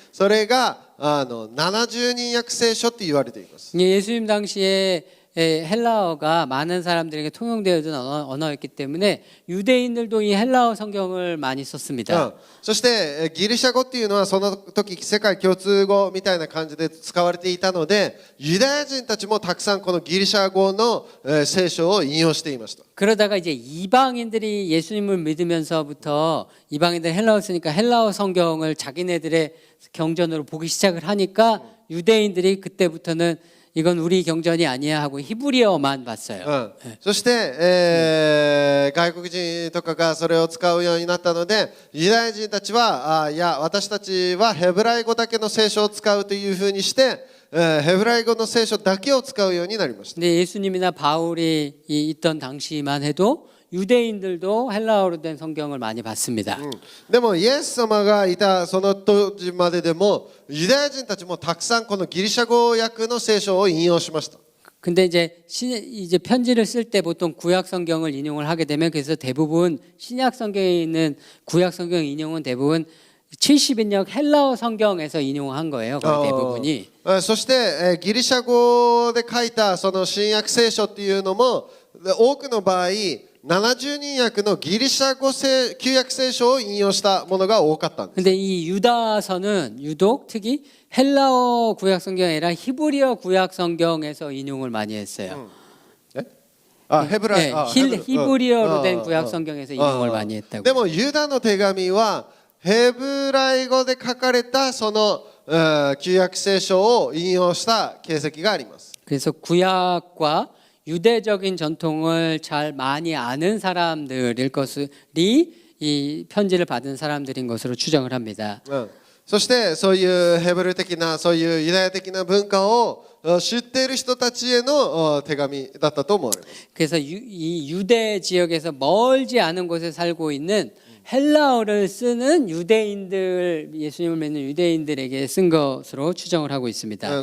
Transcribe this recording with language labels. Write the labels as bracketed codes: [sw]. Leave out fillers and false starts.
[ja] それが70人訳聖書って言われています。 [ko] 예수님 당시에 헬라어가 많은 사람들에게 통용되어진 언어였기 때문에 유대인들도 이 헬라어 성경을 많이 썼습니다. [ja] そしてギリシャ語っていうのはその時世界共通語みたいな感じで使われていたので、ユダヤ人たちもたくさんこのギリシャ語の聖書を引用していました。 [ko] 그러다가 이제 이방인들이 예수님을 믿으면서부터 이방인들 헬라어 쓰니까 헬라어 성경을 자기네들의 경전으로 보기 시작을 하니까 유대인들이 그때부터는 이건 우리 경전이 아니야 하고 히브리어만 봤어요. [ja] そして、外国人とかがそれを使うようになったので、ユダヤ人たちはいや私たちはヘブライ語だけの聖書を使うというふうにして、ヘブライ語の聖書だけを使うようになりました。 [ko] 근데 예수님이나 바울이 있던 당시만 해도 유대인들도 헬라어로 된 성경을 많이 봤습니다. [ja] でもイエス様がいたその当時まででもユダヤ人たちもたくさんこのギリシャ語訳の聖書を引用しました。 [ko] 근데 이제 편지를 쓸 때 보통 구약 성경을 인용을 하게 되면 그래서 대부분 신약 성경에 있는 구약 성경 인용은 대부분 70인역 헬라어 성경에서 인용한 거예요. 거의 대부분이. [ja] そしてギリシャ語で書いたその新約聖書っていうのも多くの場合70人訳のギリシャ語旧約聖書を引用したものが多かったんです。 [ko] 근데 이 유다서는 유독 특히 헬라어 구약 성경이 아니라 히브리어 구약 성경에서 인용을 많이 했어요. 히브리어로 된 구약 성경에서 인용을 많이 했다고. [ja] でもユダの手紙はヘブライ語で書かれたその旧約聖書を引用した形跡があります。 [ko] 그래서 구약과 유대적인 전통을 잘 많이 아는 사람들일 것이 이 편지를 받은 사람들인 것으로 추정을 합니다. [ja] そしてそういうヘブル的なそういうユダヤ的な文化を知っている人たちへの手紙だったと思われます。 [ko] 그래서 이 유대 지역에서 멀지 않은 곳에 살고 있는 헬라어를 쓰는 유대인들, 예수님을 믿는 유대인들에게 쓴 것으로 추정을 하고 있습니다.